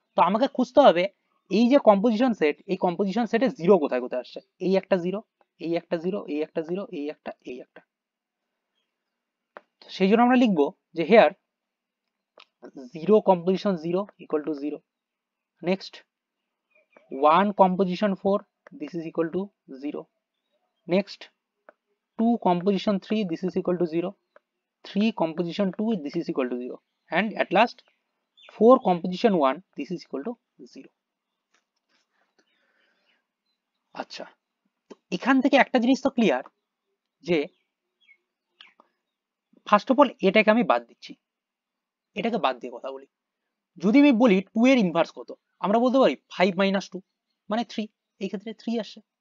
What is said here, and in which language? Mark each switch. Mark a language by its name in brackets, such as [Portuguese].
[Bangla] তো আমাকে খুঁজতে হবে এই যে কম্পোজিশন সেট, এই কম্পোজিশন সেটে 0 কোথায় কোথায় আসছে। এই একটা 0, এই একটা 0, এই একটা 0, এই একটা, এই একটা। সেই জন্য আমরা লিখবো যে [English] Here 0 composition 0 equal to 0। next 1 composition 4, this is equal to 0। next 2 composition 3, this is equal to 0। 3 composition 2, this is equal to 0। and at last 4 composition 1, this is equal to 0। [Bangla] আচ্ছা, তো এখান থেকে একটা জিনিস তো ক্লিয়ার যে ফার্স্ট অফ অল এটাকে আমি বাদ দিচ্ছি, এটাকে বাদ দিয়ে কথা বলি। যদি আমি বলি 2 এর ইনভার্স কত, আমরা বলতে পারি 5 মাইনাস 2 মানে 3, এই ক্ষেত্রে 3 আসছে।